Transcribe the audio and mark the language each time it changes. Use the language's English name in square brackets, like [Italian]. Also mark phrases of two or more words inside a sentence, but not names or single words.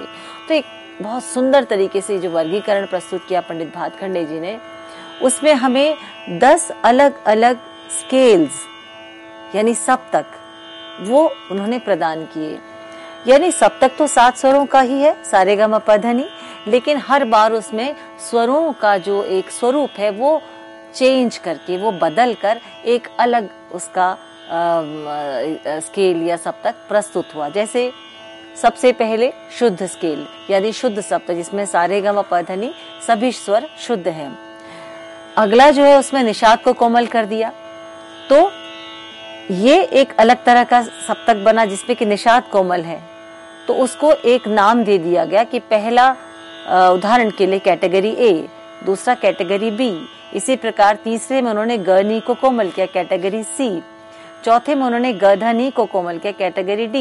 [Hindi] तो एक बहुत सुंदर तरीके से जो वर्गीकरण प्रस्तुत किया पंडित भातखंडे जी ने, उसमें हमें 10 अलग अलग स्केल्स यानी सप्तक वो उन्होंने प्रदान किए। यानी सप्तक तो 7 स्वरों का ही है, सारे ग म प ध नि, लेकिन हर बार उसमें स्वरों का जो एक स्वरूप है वो चेंज करके, वो बदल कर एक अलग उसका स्केल या सप्तक प्रस्तुत हुआ। जैसे सबसे पहले शुद्ध स्केल यानी शुद्ध सप्तक, जिसमें सारे ग म प ध नि सभी स्वर शुद्ध हैं। अगला जो है उसमें निषाद को कोमल कर दिया, तो ये एक अलग तरह का सप्तक बना जिसमें कि निषाद कोमल है। तो उसको एक नाम दे दिया गया कि पहला उदाहरण के लिए [English] category A, [Hindi] दूसरा [English] category B, [Hindi] इसी प्रकार तीसरे में उन्होंने ग नी को कोमल किया, [English] category C, [Hindi] चौथे में उन्होंने ग ध नी को कोमल किया, [English] category D.